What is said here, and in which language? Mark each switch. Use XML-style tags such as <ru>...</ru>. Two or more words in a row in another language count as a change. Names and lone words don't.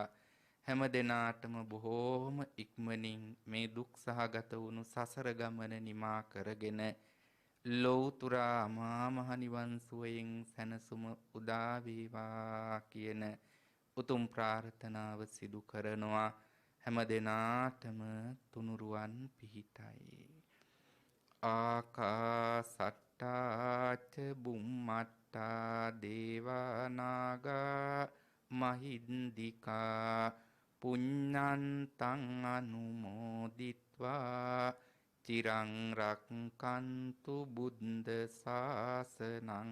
<si>හැම දෙනාටම බොහෝම ඉක්මනින් මේ දුක් සහගත වුණු සසර ගමන නිමා කරගෙන ලෞතර අමා මහ නිවන් සුවයෙන් සැනසුම උදා වේවා කියන උතුම් ප්‍රාර්ථනාව සිදු කරනවා. හැම දෙනාටම තුනුරුවන් පිහිටයි.</si> <pi>ආකාසට්ටා ච බුම්මට්ටා දේවා නාග මහින්దికා පුඤ්ඤන්තං අනුමෝදිත්වා චිරං රක්칸තු බුද්ධ ශාසනං.</pi>